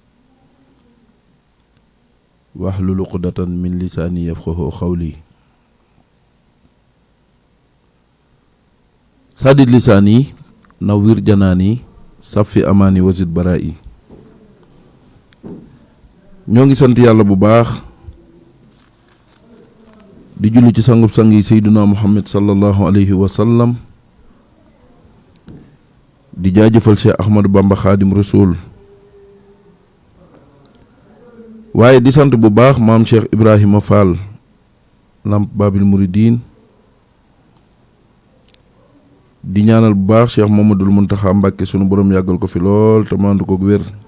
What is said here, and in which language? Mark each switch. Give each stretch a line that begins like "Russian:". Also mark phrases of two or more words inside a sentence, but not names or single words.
Arabic: واحلل عقدة من لساني يفقهوا قولي سدد لساني نوّر جناني صفي أماني وزد برائي
Wolof: ñoo ngi sant yàlla bu baax di julli ci sangub sang yi sayyiduna Muhammad
Arabic: صلى الله عليه وسلم
Wolof: di jaajëfal Cheikh Ahmadou Bamba Khadim Rasoul waaye di sant bu baax maam Cheikh Ibrahima Fall Lamp Babil Mouridine di ñaanal bu baax Cheikh Mamadou Mountakha Mbacké sunu borom yàggal ko fi lool te mandu ko wér